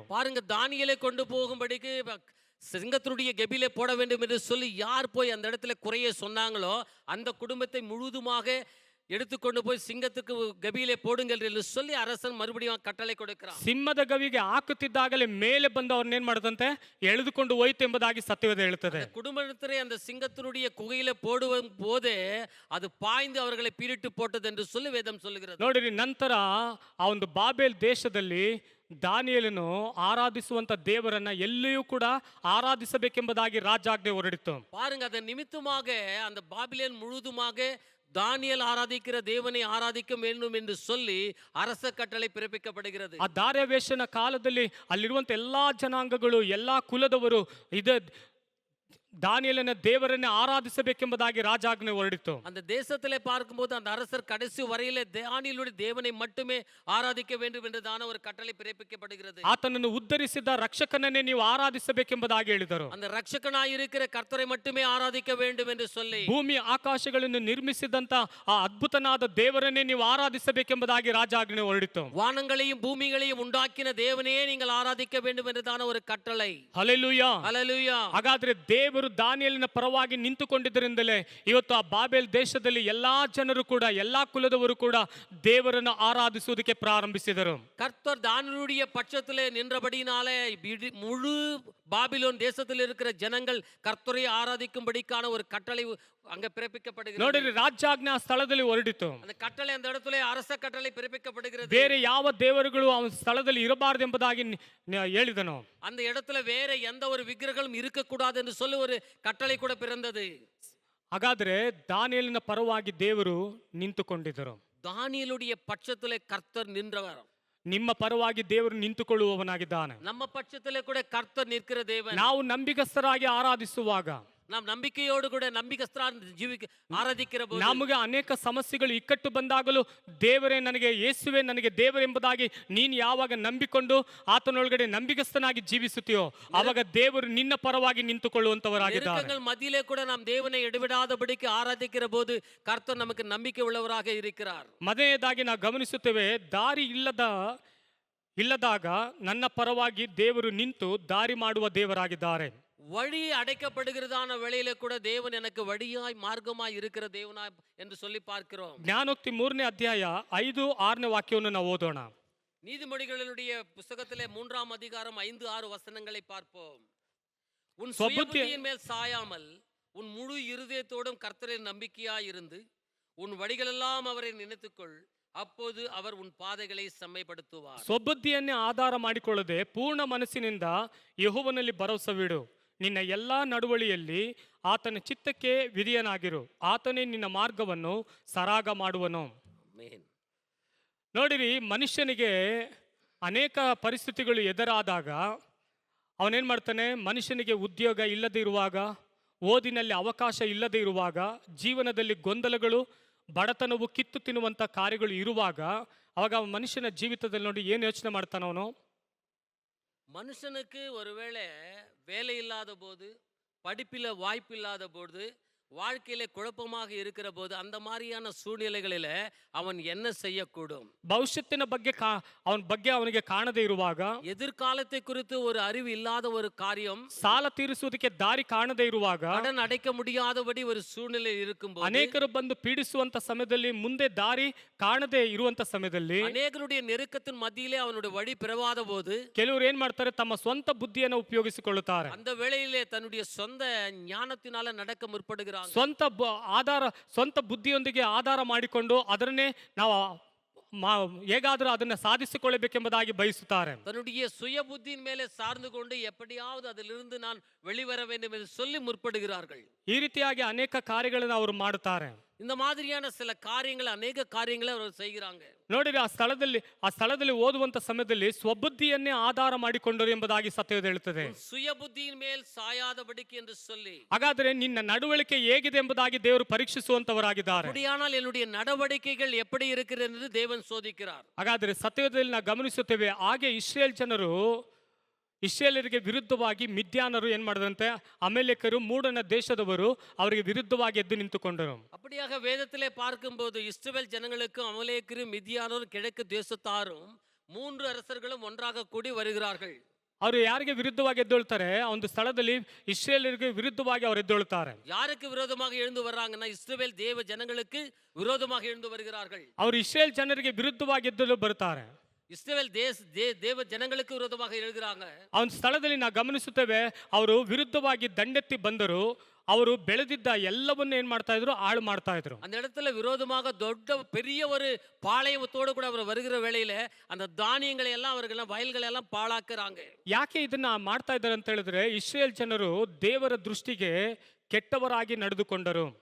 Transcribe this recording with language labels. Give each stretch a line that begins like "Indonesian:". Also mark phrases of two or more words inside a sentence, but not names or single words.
Tamil: பாருங்க, தானியேலை கொண்டு போகும்படிக்கு சிங்கத்தினுடைய கெபிலே போட வேண்டும் என்று சொல்லி யார் போய் அந்த இடத்துல குறைய சொன்னாங்களோ அந்த குடும்பத்தை முழுதுமாக எடுத்துக்கொண்டு போய் சிங்கத்துக்கு கபியிலே போடுங்கள் என்று சொல்லி அரசன் மறுபடியும் கட்டளை கொடுக்கிறான்.
Kannada: ಸಿಂಹದ ಗವಿಗೆ ಹಾಕುತ್ತಿದ್ದಾಗಲೇ ಮೇಲೆ ಬಂದು ಅವ್ರನ್ನ ಏನ್ ಮಾಡದಂತೆ ಎಳೆದುಕೊಂಡು ಹೋಯ್ತು ಎಂಬುದಾಗಿ ಸತ್ಯವೇದ ಹೇಳುತ್ತದೆ.
Tamil: குடும்பத்திலே அந்த சிங்கத்தினுடைய குகையில போடுವ போதே அது பாய்ந்து அவர்களை பீரிட்டு போட்டது என்று சொல்லி வேதம் சொல்லுகிறது.
Kannada: ನೋಡಿರಿ, ನಂತರ ಆ ಒಂದು ಬಾಬೇಲ್ ದೇಶದಲ್ಲಿ ದಾನಿಯೇಲನು ಆರಾಧಿಸುವಂತ ದೇವರನ್ನ ಎಲ್ಲಿಯೂ ಕೂಡ ಆರಾಧಿಸಬೇಕೆಂಬುದಾಗಿ ರಾಜಾಜ್ಞೆ ಹೊರಡಿತು.
Tamil: பாருங்க, அதன் நிமித்தமாக அந்த பாபிலோன் முழுதுமாக தானியேல் ஆராதிக்கிற தேவனை ஆராதிக்க வேண்டும் என்று சொல்லி அரச கட்டளை பிறப்பிக்கப்படுகிறது.
Kannada: ಆ ದಾರ್ಯಾವೇಶನ ಕಾಲದಲ್ಲಿ ಅಲ್ಲಿರುವಂತ ಎಲ್ಲಾ ಜನಾಂಗಗಳು, ಎಲ್ಲಾ ಕುಲದವರು ದಾನಿಯೇಲನ ದೇವರನ್ನೇ ಆರಾಧಿಸಬೇಕೆಂಬುದಾಗಿ ರಾಜಾಜ್ಞೆ ಹೊರಡಿತು.
Tamil: அந்த தேசத்திலே பார்க்கும்போது அந்த அரசர் கடைசி வரையிலே தானியேலுடைய தேவனை மட்டுமே ஆராதிக்க வேண்டும் என்றுதான ஒரு கட்டளை பிறப்பிக்கப்படுகிறது.
Kannada: ಆತನನ್ನು ಉದ್ಧರಿಸಿದ ರಕ್ಷಕನನ್ನೇ ನೀವು ಆರಾಧಿಸಬೇಕೆಂಬುದಾಗಿ ಹೇಳಿದರು.
Tamil: அந்த ரட்சகனாய் இருக்கிற கர்த்தரை மட்டுமே ஆராதிக்க வேண்டும் என்று சொல்லி
Kannada: ಭೂಮಿ ಆಕಾಶಗಳನ್ನು ನಿರ್ಮಿಸಿದಂತ ಆ ಅದ್ಭುತನಾದ ದೇವರನ್ನೇ ನೀವು ಆರಾಧಿಸಬೇಕೆಂಬುದಾಗಿ ರಾಜಾಜ್ಞೆ ಹೊರಡಿತು.
Tamil: வானங்களையும் பூமிகளையும் உண்டாக்கின தேவனையே நீங்கள் ஆராதிக்க வேண்டும் என்றுதான ஒரு கட்டளை.
Kannada: ಹಲ್ಲೆಲೂಯಾ,
Tamil: ஹல்லேலூயா.
Kannada: ಹಾಗಾದ್ರೆ ದೇವರು ದಾನಿಯೇಲನ ಪರವಾಗಿ ನಿಂತುಕೊಂಡಿದ್ದರಿಂದಲೇ ಇವತ್ತು ಆ ಬಾಬೇಲ್ ದೇಶದಲ್ಲಿ ಎಲ್ಲಾ ಜನರು ಕೂಡ, ಎಲ್ಲಾ ಕುಲದವರು ಕೂಡ ದೇವರನ್ನು ಆರಾಧಿಸುವುದಕ್ಕೆ ಪ್ರಾರಂಭಿಸಿದರು.
Tamil: கர்த்தர் தானியேலுடைய பட்சத்திலே நின்றபடியினாலே முழு பாபிலோன் தேசத்தில் இருக்கிற ஜனங்கள் கர்த்தரை ஆராதிக்கும்படிக்கான ஒரு கட்டளை அங்க பிறப்பிக்கப்படுகிறது.
Kannada: ನೋಡಿರಿ, ರಾಜ್ಯಾಜ್ಞೆ ಆ ಸ್ಥಳದಲ್ಲಿ ಹೊರಡಿತು.
Tamil: அந்த கட்டளை அந்த இடத்துல அரச கட்டளை பிறப்பிக்கப்படுகிறது.
Kannada: ಬೇರೆ ಯಾವ ದೇವರುಗಳು ಆ ಸ್ಥಳದಲ್ಲಿ ಇರಬಾರದು ಎಂಬುದಾಗಿ ಹೇಳಿದನು.
Tamil: அந்த இடத்துல வேற எந்த ஒரு விக்கிரகங்களும் இருக்கக்கூடாது என்று சொல்லி ஒரு கட்டளை கூட பிறந்தது.
Kannada: ಹಾಗಾದ್ರೆ ದಾನಿಯೇಲನ ಪರವಾಗಿ ದೇವರು ನಿಂತುಕೊಂಡಿದ್ದರು.
Tamil: தானியேலுடைய பட்சத்திலே கர்த்தர் நின்றவர்.
Kannada: ನಿಮ್ಮ ಪರವಾಗಿ ದೇವರು ನಿಂತುಕೊಳ್ಳುವವನಾಗಿದ್ದಾನೆ.
Tamil: நம்ம பட்சத்திலே கூட கர்த்தர் நிற்கிற தேவன்.
Kannada: ನಾವು ನಂಬಿಗಸ್ತರಾಗಿ ಆರಾಧಿಸುವಾಗ,
Tamil: நாம் நம்பிக்கையோடு கூட நம்பிக்கைஸ்தராக ஆராதிக்கிற போது
Kannada: ನಮಗೆ ಅನೇಕ ಸಮಸ್ಯೆಗಳು ಇಕ್ಕಟ್ಟು ಬಂದಾಗಲೂ ದೇವರೇ ನನಗೆ, ಯೇಸುವೆ ನನಗೆ ದೇವರೆಂಬುದಾಗಿ ನೀನು ಯಾವಾಗ ನಂಬಿಕೊಂಡು ಆತನೊಳಗಡೆ ನಂಬಿಗಸ್ತನಾಗಿ ಜೀವಿಸುತ್ತೀಯೋ ಆವಾಗ ದೇವರು ನಿನ್ನ ಪರವಾಗಿ ನಿಂತುಕೊಳ್ಳುವಂತವರಾಗಿದ್ದಾರೆ.
Tamil: நெருக்கங்கள் மத்தியிலே கூட நாம் தேவனை இடைவிடாதபடிக்கு ஆராதிக்கிற போது கர்த்தர் நமக்கு நம்பிக்கை உள்ளவராக இருக்கிறார்.
Kannada: ಮೊದಲನೇದಾಗಿ ನಾವು ಗಮನಿಸುತ್ತೇವೆ, ದಾರಿ ಇಲ್ಲದಾಗ ನನ್ನ ಪರವಾಗಿ ದೇವರು ನಿಂತು ದಾರಿ ಮಾಡುವ ದೇವರಾಗಿದ್ದಾರೆ.
Tamil: வழி அடைக்கப்படுகிறதான வேளையிலே கூட தேவன் எனக்கு வழியாய் மார்க்கமாய் இருக்கிற தேவனாய் என்று சொல்லி பார்க்கிறோம்.
Kannada: ಜ್ಞಾನೋಕ್ತಿ 3ನೇ ಅಧ್ಯಾಯ 5-6ನೇ ವಾಕ್ಯವನ್ನು ನಾವು ಓದೋಣ.
Tamil: நீதிமொழிகளுடைய புத்தகத்திலே 3ஆம் அதிகாரம் 5-6 வசனங்களை பார்ப்போம். உன் சுயபுத்தி- சுயபுத்தியின் மேல் சாயாமல் உன் முழு இருதயத்தோடும் கர்த்தரில் நம்பிக்கையாய் இருந்து உன் வழிகளெல்லாம் அவரை நினைத்துக்கொள், அப்போது அவர் உன் பாதைகளை செம்மைப்படுத்துவார்.
Kannada: ಸ್ವಬುದ್ಧಿಯನ್ನೇ ಆಧಾರ ಮಾಡಿಕೊಳ್ಳದೆ ಪೂರ್ಣ ಮನಸ್ಸಿನಿಂದ ಯೆಹೋವನಲ್ಲಿ ಭರವಸವಿಡು. ನಿನ್ನ ಎಲ್ಲಾ ನಡವಳಿಯಲ್ಲಿ ಆತನ ಚಿತ್ತಕ್ಕೆ ವಿಧಿಯನಾಗಿರು. ಆತನೇ ನಿನ್ನ ಮಾರ್ಗವನ್ನು ಸರಾಗ ಮಾಡುವನು. ಆಮೆನ್. ನೋಡಿರಿ, ಮನುಷ್ಯನಿಗೆ ಅನೇಕ ಪರಿಸ್ಥಿತಿಗಳು ಎದುರಾದಾಗ ಅವನೇನ್ ಮಾಡ್ತಾನೆ, ಮನುಷ್ಯನಿಗೆ ಉದ್ಯೋಗ ಇಲ್ಲದೆ ಇರುವಾಗ, ಓದಿನಲ್ಲಿ ಅವಕಾಶ ಇಲ್ಲದೆ ಇರುವಾಗ, ಜೀವನದಲ್ಲಿ ಗೊಂದಲಗಳು, ಬಡತನವು ಕಿತ್ತು ತಿನ್ನುವಂಥ ಕಾರ್ಯಗಳು ಇರುವಾಗ ಅವಾಗ ಮನುಷ್ಯನ ಜೀವಿತದಲ್ಲಿ ನೋಡಿ ಏನು ಯೋಚನೆ ಮಾಡ್ತಾನ ಅವನು.
Tamil: மனுஷனுக்கு ஒருவேளை வேலை இல்லாத போது, படிப்பில் வாய்ப்பு இல்லாத போது, வாழ்க்கையில குழப்பமாக இருக்கிற போது, அந்த மாதிரியான சூழ்நிலைகளில அவன் என்ன செய்யக்கூடும்?
Kannada: ಭವಿಷ್ಯತ್ತಿನ ಬಗ್ಗೆ ಅವನ ಬಗ್ಗೆ ಅವನಿಗೆ ಕಾಣದೇ ಇರುವಾಗ,
Tamil: எதிர்காலத்தை குறித்து ஒரு அறிவு இல்லாத ஒரு காரியம்,
Kannada: ಸಾಲ ತೀರಿಸುವುದಕ್ಕೆ ದಾರಿ ಕಾಣದೇ ಇರುವಾಗ,
Tamil: கடன் அடைக்க முடியாதபடி ஒரு சூழ்நிலை இருக்கும்போது,
Kannada: ಅನೇಕರು ಬಂದು ಪೀಡಿಸುವಂತ ಸಮಯದಲ್ಲಿ, ಮುಂದೆ ದಾರಿ ಕಾಣದೇ ಇರುವಂತ ಸಮಯದಲ್ಲಿ,
Tamil: அநேகருடைய நெருக்கத்தின் மத்தியிலே அவனுடைய வழி பிறவாத போது,
Kannada: ಕೆಲವರು ಏನ್ ಮಾಡ್ತಾರೆ, ತಮ್ಮ ಸ್ವಂತ ಬುದ್ಧಿಯನ್ನು ಉಪಯೋಗಿಸಿಕೊಳ್ಳುತ್ತಾರೆ.
Tamil: அந்த வேளையிலே தன்னுடைய சொந்த ஞானத்தினால நடக்க முற்படுகிறாங்க.
Kannada: ಸ್ವಂತ ಬುದ್ಧಿಯೊಂದಿಗೆ ಆಧಾರ ಮಾಡಿಕೊಂಡು ಅದನ್ನೇ ನಾವು ಹೇಗಾದರೂ ಅದನ್ನ ಸಾಧಿಸಿಕೊಳ್ಳಬೇಕೆಂಬುದಾಗಿ ಬಯಸುತ್ತಾರೆ.
Tamil: தன்னுடைய சுய புத்தியின் மேலே சார்ந்து கொண்டு எப்படியாவது அதிலிருந்து நான் வெளிவர வேண்டும் என்று சொல்லி முற்படுகிறார்கள்.
Kannada: ಈ ರೀತಿಯಾಗಿ ಅನೇಕ ಕಾರ್ಯಗಳನ್ನು ಅವರು ಮಾಡುತ್ತಾರೆ.
Tamil: இந்த மாதிரியான சில காரியங்கள், அநேக காரியங்களை அவர் செய்கிறாங்க.
Kannada: ನೋಡಿರಿ, ಆ ಸ್ಥಳದಲ್ಲಿ ಓದುವಂತ ಸಮಯದಲ್ಲಿ ಸ್ವಬುದ್ಧಿಯನ್ನೇ ಆಧಾರ ಮಾಡಿಕೊಂಡರು ಎಂಬುದಾಗಿ ಸತ್ಯವೇದ ಹೇಳುತ್ತದೆ.
Tamil: சுய புத்தியின் மேல் சாயாதபடிக்கு என்று சொல்லி,
Kannada: ಹಾಗಾದ್ರೆ ನಿನ್ನ ನಡವಳಿಕೆ ಹೇಗಿದೆ ಎಂಬುದಾಗಿ ದೇವರು ಪರೀಕ್ಷಿಸುವಂತವರಾಗಿದ್ದಾರೆ.
Tamil: அப்படியானால் என்னுடைய நடவடிக்கைகள் எப்படி இருக்கிறது என்று தேவன் சோதிக்கிறார்.
Kannada: ಹಾಗಾದ್ರೆ ಸತ್ಯವೇದದಲ್ಲಿ ನಾವು ಗಮನಿಸುತ್ತೇವೆ, ಹಾಗೆ ಇಸ್ರೇಲ್ ಜನರು ಇಸ್ರಾಯೇಲರಿಗೆ ವಿರುದ್ಧವಾಗಿ ಮಿದ್ಯಾನರು ಏನ್ ಮಾಡಿದಂತೆ ಅಮೇಲೆಕರು ಮೂಡನ ದೇಶದವರು ಅವರಿಗೆ ವಿರುದ್ಧವಾಗಿ ಎದ್ದು ನಿಂತುಕೊಂಡರು.
Tamil: அப்படியாக வேதத்திலே பார்க்கும்போது இஸ்ரவேல் ஜனங்களுக்கும் அமலேக்கரும் மிதியானோரும் கிழக்கு தேசத்தாரும் 3 அரசர்களும் ஒன்றாக கூடி வருகிறார்கள்.
Kannada: ಅವರು ಯಾರಿಗೆ ವಿರುದ್ಧವಾಗಿ ಎದ್ದೇಳ್ತಾರೆ, ಆ ಒಂದು ಸ್ಥಳದಲ್ಲಿ ಇಸ್ರಾಯೇಲರಿಗೆ ವಿರುದ್ಧವಾಗಿ ಅವರು ಎದ್ದೇಳ್ತಾರೆ.
Tamil: யாருக்கு விரோதமாக எழுந்து வர்றாங்கன்னா இஸ்ரவேல் தேவ ஜனங்களுக்கு விரோதமாக எழுந்து வருகிறார்கள்.
Kannada: ಅವರು ಇಸ್ರಾಯೇಲ್ ಜನರಿಗೆ ವಿರುದ್ಧವಾಗಿ ಎದ್ದಲು ಬರ್ತಾರೆ.
Tamil: இஸ்ரவேல் தேவ ஜனங்களுக்கு விரோதமாக எழுகிறாங்க.
Kannada: ಆ ಒಂದು ಸ್ಥಳದಲ್ಲಿ ನಾವು ಗಮನಿಸುತ್ತೇವೆ, ಅವರು ವಿರುದ್ಧವಾಗಿ ದಂಡೆತ್ತಿ ಬಂದರು. ಅವರು ಬೆಳೆದಿದ್ದ ಎಲ್ಲವನ್ನೂ ಏನ್ ಮಾಡ್ತಾ ಇದ್ರು, ಹಾಳು ಮಾಡ್ತಾ ಇದ್ರು.
Tamil: அந்த இடத்துல விரோதமாக ದೊಡ್ಡ பெரிய ஒரு பாளையத்தோடு கூட அவர் வருகிற வேளையில அந்த தானியங்களை எல்லாம் அவர்கள் வயல்களை எல்லாம் பாழாக்குறாங்க.
Kannada: ಯಾಕೆ ಇದನ್ನ ಮಾಡ್ತಾ ಇದ್ದಾರೆ ಅಂತ ಹೇಳಿದ್ರೆ, ಇಸ್ರಾಯೇಲ್ ಜನರು ದೇವರ ದೃಷ್ಟಿಗೆ ಕೆಟ್ಟವರಾಗಿ ನಡೆದುಕೊಂಡರು.